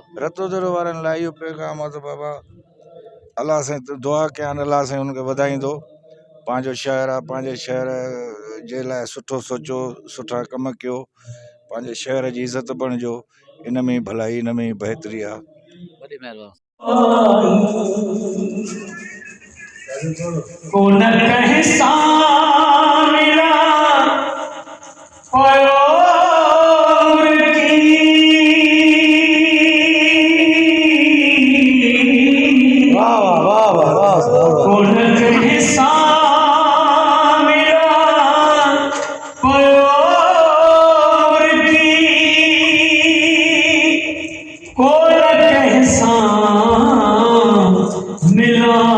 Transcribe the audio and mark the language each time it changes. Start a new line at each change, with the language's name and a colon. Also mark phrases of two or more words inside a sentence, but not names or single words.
Sindhi: रतो दौरे वारनि लाइ इहो पैगाम आहे त बाबा अलाह साईं दुआ कयां, अलाह साईं हुनखे वधाईंदो। पंहिंजो शहर आहे, पंहिंजे शहर जे लाइ सुठो सोचो, सुठा कम कयो, पंहिंजे शहर जी इज़त बणिजो। इन में ई भलाई, इन में ई बहितरी आहे। वॾी महिरबानी।
Hindi: कौन कहे सामिरा और की कौन कहे सामिरा और की, कौन कहे सामिरा